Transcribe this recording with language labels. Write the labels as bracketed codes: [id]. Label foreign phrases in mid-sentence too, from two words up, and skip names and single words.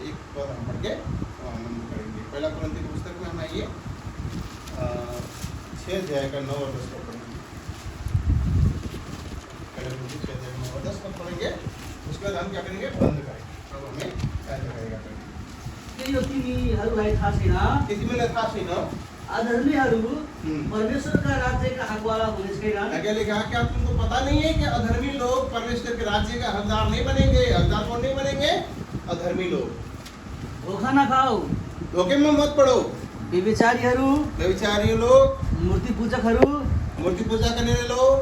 [hi] एक बार हम पढ़ के आनंद करेंगे। पहला कुरिन्थी की पुस्तक में हम आइए 6 अध्याय का 9 और 10 को पढ़ेंगे। पहला कुरिन्थी 6 अध्याय 9 और 10 को पढ़ेंगे। उसके बाद हम क्या करेंगे, बंद करेंगे, प्रभु हमें सहायता करेगा। [ne] यो तिमीहरूलाई थाहा छैन, तिमीलाई थाहा छैन अधर्मीहरू परमेश्वरका राज्यका हकवाला हुने छैनन्। [hi] आगे लिखा, क्या तुमको पता नहीं है कि अधर्मी लोग परमेश्वर के राज्य का हकदार नहीं बनेंगे? हकदार कौन नहीं बनेंगे? अधर्मी लोग। [ne] धोखा नखाऊ, [hi] धोखे में मत पड़ो। व्यभिचारी लोग, [ne] मूर्ति पूजकहरू, [hi] मूर्ति पूजा करने वाले लोग,